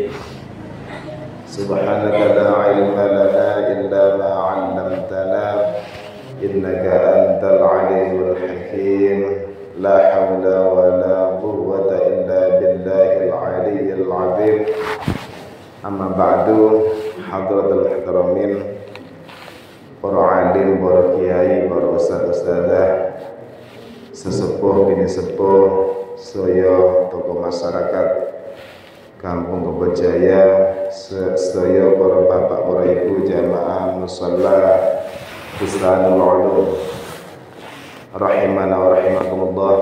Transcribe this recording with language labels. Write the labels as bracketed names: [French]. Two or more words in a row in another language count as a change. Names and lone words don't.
[Arabic] سبحانك لا علم لنا إلا ما علمتنا إنك أنت العليم الحكيم لا حول ولا قوة إلا بالله العلي العظيم أما بعد حضرة المحترمين [Javanese] para alim, para kiai, para ustaz-ustazah, sesepuh bini sepuh, sedaya tokoh masyarakat Kampung Kebojaya, sedaya para bapak, para ibu jamaah musalla Bustanul Ulum [Arabic] رحمنا ورحمكم الله.